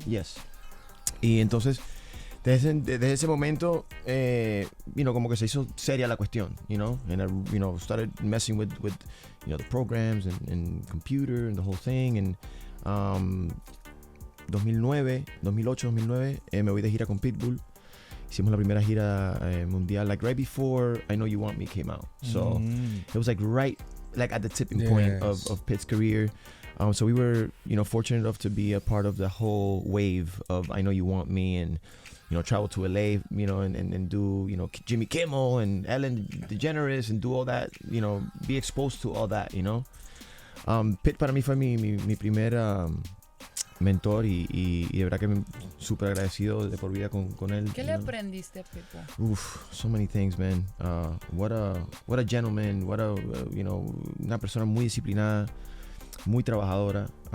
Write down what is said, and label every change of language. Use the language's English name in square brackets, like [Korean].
[English] Yes. [Spanish] Y entonces, desde ese momento, [English] you know, [Spanish] como que se hizo seria la cuestión, [English] you know, and I, you know, started messing with you know, the programs and computer and the whole thing. [Spanish] And 2008-2009 me voy de gira con Pitbull. Hicimos la primera gira mundial, [English] like right before I Know You Want Me came out. So it was like right, like at the tipping point of Pitt's career. So we were, you know, fortunate enough to be a part of the whole wave of I Know You Want Me, and you know, travel to LA, you know, and do, you know, Jimmy Kimmel and Ellen DeGeneres and do all that, you know, be exposed to all that, you know. [Spanish] Pitt para mí fue mi primer mentor y de verdad que me súper agradecido de por vida con él. ¿Qué le aprendiste a Pepo? [English] So many things, man. What a gentleman, you know, [Spanish] una persona muy disciplinada, muy trabajadora.